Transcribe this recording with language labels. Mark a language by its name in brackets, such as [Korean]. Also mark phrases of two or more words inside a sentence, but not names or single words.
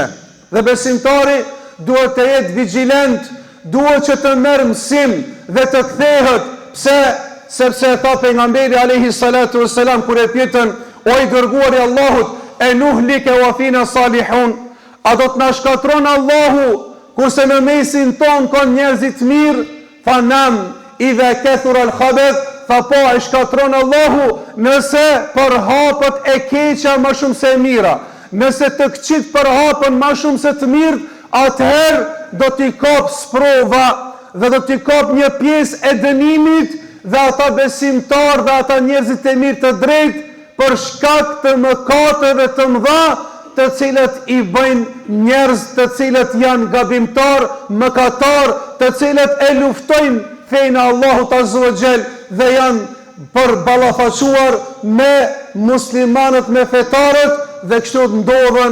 [Albanian] Dhe besimtari duhet të jetë vigjilent, duhet që të merr mësim dhe të kthehet. Pse? Sepse tha pejgamberi [Arabic] عليه الصلاة والسلام [Albanian] kur e pyetën: "O i dërguari i Allahut, [Arabic] أنهلك وفينا الصالحون?" [Albanian] A do të na shkatron Allahu kurse në mesin ton ka njerëzit mirë? [Arabic] فنعم إذا كثر الخبث, [Albanian] fa po e shkatron Allahu nëse përhapët e keqa më shumë se e mira. Nëse të këqit përhapën më shumë se të mirët, atëherë do t'i kap sprova dhe do t'i kap një pjesë e dënimit, dhe ata besimtar dhe ata njerëzit e mirë të drejtë për shkak të mëkateve të mëdha të cilët i bëjnë njerëz të cilët janë gabimtar, mëkatar, të cilët e luftojnë fejnë Allahut [Arabic] عز وجل [Albanian] dhe janë përballafaqur me muslimanët, me fetarët, dhe kështu ndodhen.